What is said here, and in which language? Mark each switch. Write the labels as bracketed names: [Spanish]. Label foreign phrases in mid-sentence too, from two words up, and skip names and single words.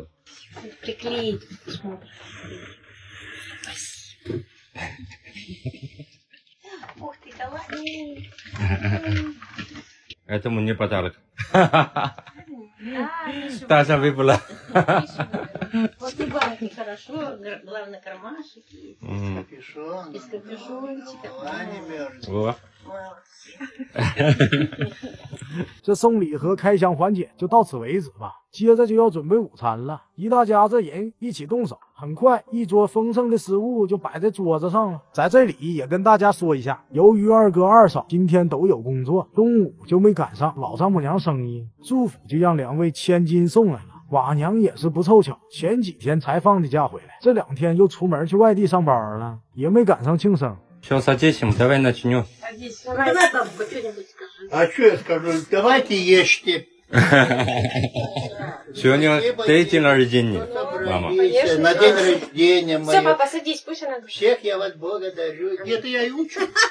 [Russian] Приклеить. Ух ты, давай. Это мне подарок. Миша, Таша выпала. Вот и банки хорошо, главное кармашки. Капюшон. Из капюшончика. А не мерзнет. О. [Chinese] 这送礼和开箱环节就到此为止吧。接着就要准备午餐了，一大家子人一起动手，很快一桌丰盛的食物就摆在桌子上了。在这里也跟大家说一下，由于二哥二嫂今天都有工作，中午就没赶上老丈母娘生日，祝福就让2位千金送来了。瓦娘也是不凑巧，前几天才放的假回来，这2天又出门去外地上班了，也没赶上庆生。 [Russian] Все, садись, давай начнем. А что я скажу? Давайте ешьте. Сегодня ты день рождения, мама. На день рождения Все, моего. папа, садись, пусть она... Всех я вас благодарю. Где-то я и учу.